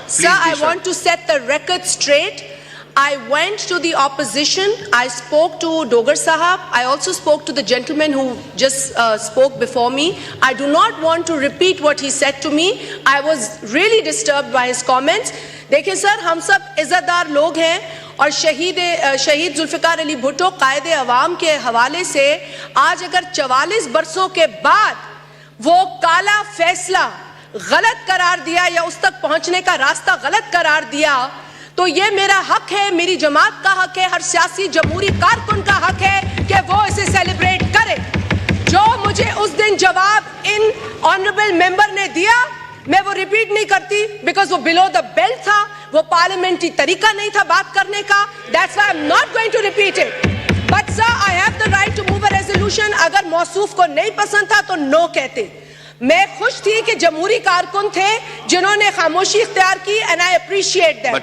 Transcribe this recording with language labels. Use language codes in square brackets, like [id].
[en] Sir, I want to set the record straight. I went to the opposition. I spoke to Dogar Sahab. I also spoke to the gentleman who just spoke before me. I do not want to repeat what he said to me. I was really disturbed by his comments. [ur] دیکھیں سر، ہم سب عزت دار لوگ ہیں اور شہید ذوالفقار علی بھٹو قائد عوام کے حوالے سے آج اگر 44 برسوں کے بعد وہ کالا فیصلہ غلط قرار دیا یا اس تک پہنچنے کا راستہ غلط قرار دیا تو یہ میرا حق ہے، میری جماعت کا حق ہے، ہر سیاسی جمہوری کارکن کا حق ہے کہ وہ اسے سیلیبریٹ کرے. جو مجھے اس دن جواب ان آنریبل ممبر نے دیا میں وہ ریپیٹ نہیں کرتی بیکاز وہ [en] below the belt [ur] تھا، وہ پارلیمنٹری طریقہ نہیں تھا بات کرنے کا. [en] That's why I'm not going to repeat it. But sir, I have the right to move a resolution. [ur] اگر موصوف کو نہیں پسند تھا تو نو کہتے. میں خوش تھی کہ جمہوری کارکن تھے جنہوں نے خاموشی اختیار کی [en] and I appreciate them.